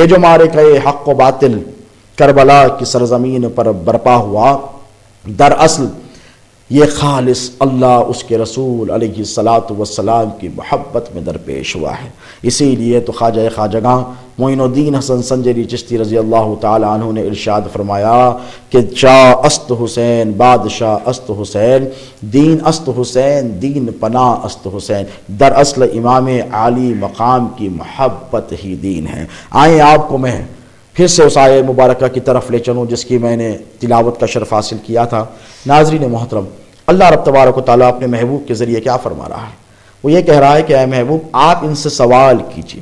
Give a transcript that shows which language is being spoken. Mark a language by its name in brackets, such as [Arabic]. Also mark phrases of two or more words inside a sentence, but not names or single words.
[Urdu] یہ جو معرکہ حق و باطل، کربلا کی سرزمین پر برپا ہوا، دراصل یہ خالص اللہ اس کے رسول [Arabic] علیہ الصلاۃ والسلام [Urdu] کی محبت میں درپیش ہوا ہے۔ اسی لیے تو خواجہ خواجگاں معین الدین حسن سنجری چشتی [Arabic] رضی اللہ تعالی عنہ [Urdu] نے ارشاد فرمایا کہ [Persian] شاہ است حسین بادشاہ است حسین، دین است حسین دین پناہ است حسین، [Urdu] دراصل امام عالی مقام کی محبت ہی دین ہے۔ آئیں آپ کو میں پھر سے اس آیہ مبارکہ کی طرف لے چلوں جس کی میں نے تلاوت کا شرف حاصل کیا تھا۔ ناظرین محترم، اللہ [Arabic] رب تبارک و تعالیٰ [Urdu] اپنے محبوب کے ذریعے کیا فرما رہا ہے؟ وہ یہ کہہ رہا ہے کہ اے محبوب آپ ان سے سوال کیجئے۔